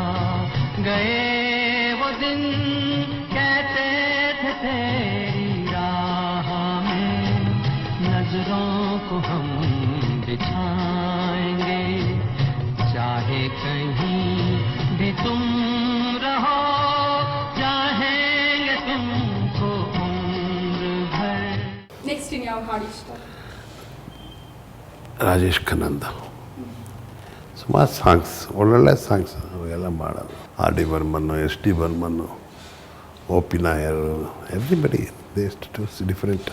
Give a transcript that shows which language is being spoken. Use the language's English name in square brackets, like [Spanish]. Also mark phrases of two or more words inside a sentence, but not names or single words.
[Hindi] गए वो दिन, कहते थे तेरी राह में नजरों को हम बिछाएंगे, चाहे कहीं भी तुम रहो, चाहेंगे तुमको उम्र भर. [Kannada] ನೆಕ್ಸ್ಟ್ ಇನ್ ಯಾವ ಹಾಡು ಇಷ್ಟ? ರಾಜೇಶ್ ಖನ್ನಂದ ಸುಮಾರು ಸಾಂಗ್ಸ್, ಒಳ್ಳೊಳ್ಳೆ ಸಾಂಗ್ಸ್ ಅವೆಲ್ಲ ಮಾಡೋದು. ಆರ್ ಡಿ ಬರ್ಮನ್ನು, ಎಸ್ ಡಿ ಬರ್ಮನ್ನು, ಒ ಪಿ ನಾಯರ್, [English] everybody they too different.